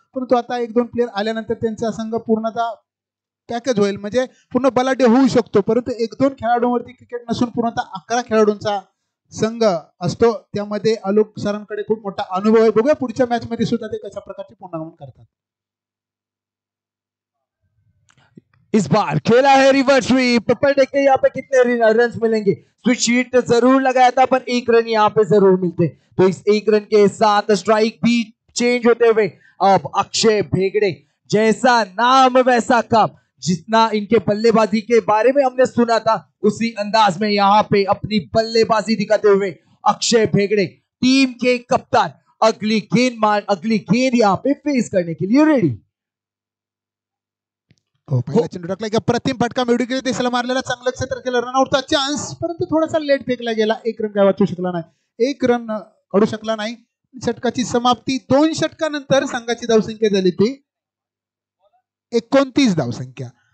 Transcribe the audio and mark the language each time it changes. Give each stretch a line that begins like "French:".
Marathi: परंतु आता 1-2 प्लेयर आल्यानंतर त्यांचा संघ पूर्णतः पॅकेज होईल, म्हणजे पूर्ण बलाढ्य होऊ शकतो. परंतु 1-2 खेळाडूंवरती क्रिकेट नसून पूर्णतः 11 खेळाडूंचा संघ असतो, त्यामध्ये आलोक सरांकडे खूप मोठा अनुभव आहे. बघूया पुढच्या मॅच मध्ये सुद्धा ते कशा प्रकारचे पुनरागमन करतात.
Hindi: इस बार खेला है रिवर्स स्वीप, पर देखते हैं यहाँ पे कितने रन मिलेंगे. स्विच शीट जरूर लगाया था पर 1 रन यहाँ पे जरूर मिलते, तो इस 1 रन के साथ स्ट्राइक भी चेंज होते हुए अब अक्षय भेगड़े, जैसा नाम वैसा काम, जितना इनके बल्लेबाजी के बारे में हमने सुना था उसी अंदाज में यहाँ पे अपनी बल्लेबाजी दिखाते हुए अक्षय भेगड़े, टीम के कप्तान, अगली गेंद यहाँ पे फेस करने के लिए रेडी.
Marathi: हो, पहिला चेंडू टाकला की प्रतिम फटका मिळू गेला, दिशेला मारलेला, चांगलं क्षेत्र केलं, रनआउटचा चान्स, परंतु थोडासा लेट फेकला गेला. 1 रन काय वाचू शकला नाही, 1 रन काढू शकला नाही. षटकाची समाप्ती 2 षटकानंतर संघाची धावसंख्या झाली ती 29 धावसंख्या.